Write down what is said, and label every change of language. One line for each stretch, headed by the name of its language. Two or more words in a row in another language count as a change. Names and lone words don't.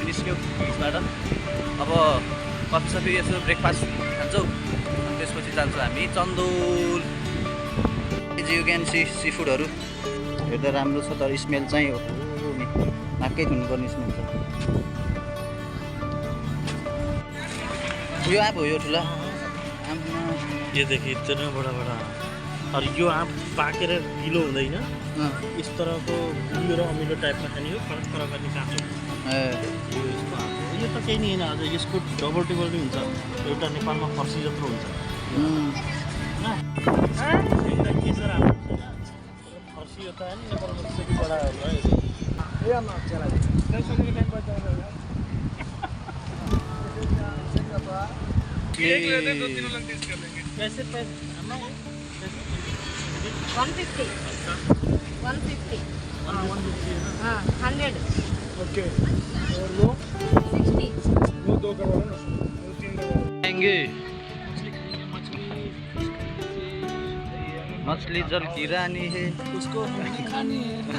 Nepali: आइसक्यौँ बिचबाट अब कफी सफी यसो ब्रेकफास्ट खान्छौँ अनि त्यसपछि जान्छौँ हामी चन्दौल
English: you can see
Nepali: फुडहरू हेर्दा राम्रो छ तर स्मेल चाहिँ हो नि नाकै धुनुपर्ने स्मेल छ यो आँप हो यो ठुला
Hindi: ये देखिए इतना बड़ा बड़ा
Nepali: और यो आँप पाकेर गिलो हुँदैन इस तरहको गुलियो र अमिलो टाइपमा खाने हो फरक फरक गर्ने काँचो यो यस्तो आँप हो यो त केही नि होइन अझ यसको डबल टेबल नि हुन्छ एउटा नेपालमा फर्सी जत्रो हुन्छ एउटा केसर आँप हुन्छ फर्सी
Hindi: होता है
Nepali: नेपालमा त्यसरी बडा होला
Hindi: एक लेते हैं, 2-3 लोग टेस्ट कर लेंगे। कैसे 150 हाँ 100 ओके और वो 60 वो 2 करवा लो ना, 2-3 करवा लो। खाएंगे मछली जल की रानी है उसको हमें खानी है